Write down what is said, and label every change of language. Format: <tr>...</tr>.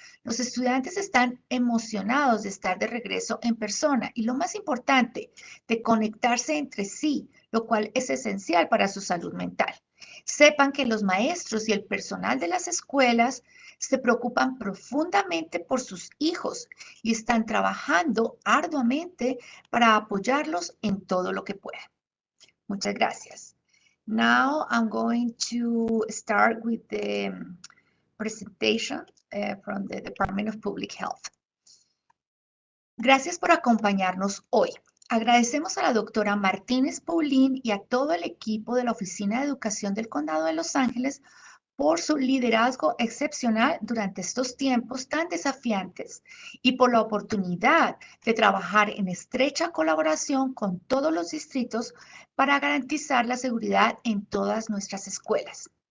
<es>Los estudiantes están emocionados de estar de regreso en persona y lo más importante, de conectarse entre sí, lo cual es esencial para su salud mental. Sepan que los maestros y el personal de las escuelas se preocupan profundamente por sus hijos y están trabajando arduamente para apoyarlos en todo lo que puedan. Muchas gracias.</es> <en>Now I'm going to start with the presentation from the Department of Public Health.</en> <es>Gracias por acompañarnos hoy. Agradecemos a la doctora Martínez Paulín y a todo el equipo de la Oficina de Educación del Condado de Los Ángeles por su liderazgo excepcional durante estos tiempos tan desafiantes y por la oportunidad de trabajar en estrecha colaboración con todos los distritos para garantizar la seguridad en todas nuestras escuelas.</es>